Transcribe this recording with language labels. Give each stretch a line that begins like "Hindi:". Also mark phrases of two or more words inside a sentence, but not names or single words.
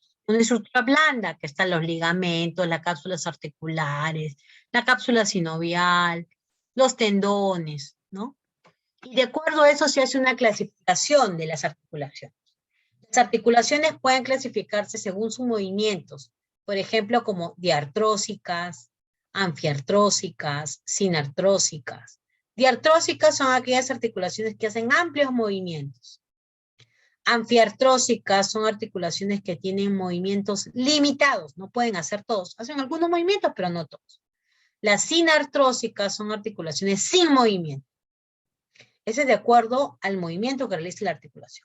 Spanish: Una estructura blanda, que están los ligamentos, las cápsulas articulares, la cápsula sinovial, los tendones, ¿no? Y de acuerdo a eso se hace una clasificación de las articulaciones. Las articulaciones pueden clasificarse según sus movimientos, por ejemplo, como diartrósicas, anfiartrósicas, sinartrósicas. Diartrósicas son aquellas articulaciones que hacen amplios movimientos. Anfiartrósicas son articulaciones que tienen movimientos limitados, no pueden hacer todos, hacen algunos movimientos, pero no todos. Las sinartrósicas son articulaciones sin movimiento. Ese es de acuerdo al movimiento que realiza la articulación.